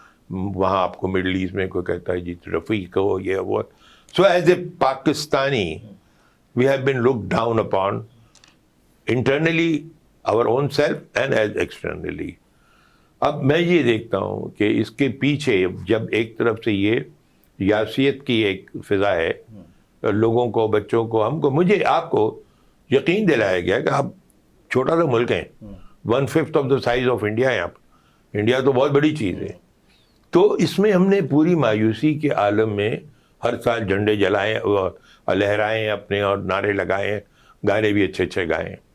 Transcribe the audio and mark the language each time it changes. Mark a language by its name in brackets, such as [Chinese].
[Urdu] وہاں آپ کو مڈل ایسٹ میں کوئی کہتا ہے جی رفیق ہو یہ وہ. [English] So as a Pakistani we have been looked down upon internally our own self and as externally. [Urdu] اب میں یہ دیکھتا ہوں کہ اس کے پیچھے جب ایک طرف سے یہ یاسیت کی ایک فضا ہے, لوگوں کو, بچوں کو, ہم کو, مجھے, آپ کو یقین دلایا گیا کہ آپ چھوٹا سا ملک ہیں, [English] 1/5 of the size of India [Urdu] ہے. آپ انڈیا تو بہت بڑی چیز ہے. تو اس میں ہم نے پوری مایوسی کے عالم میں ہر سال جھنڈے جلائیں, لہرائیں اپنے, اور نعرے لگائیں, گانے بھی اچھے اچھے گائیں.